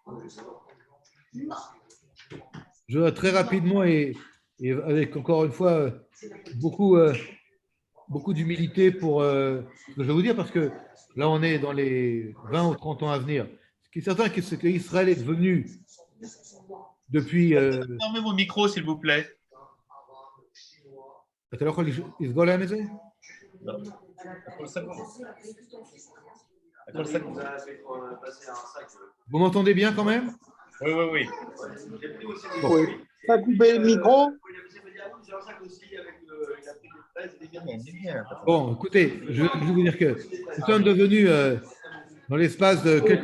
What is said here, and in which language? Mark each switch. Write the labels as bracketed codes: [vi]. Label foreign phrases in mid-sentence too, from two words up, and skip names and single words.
[fr] Je vais très rapidement et avec encore une fois beaucoup d'humilité pour ce que je vais vous dire, parce que là, on est dans les 20 ou 30 ans à venir. Ce qui est certain, c'est qu'Israël est devenu depuis. Fermez vos micros, s'il vous plaît. [he] אתה לא יכול לסגור להם את זה? לא. הכל סגור. הכל סגור. [fr] Vous m'entendez bien quand même? Oui, oui, oui. Bon. Pas couper le micro? Bon, écoutez, je vais vous dire que nous sommes devenus, dans l'espace de quelques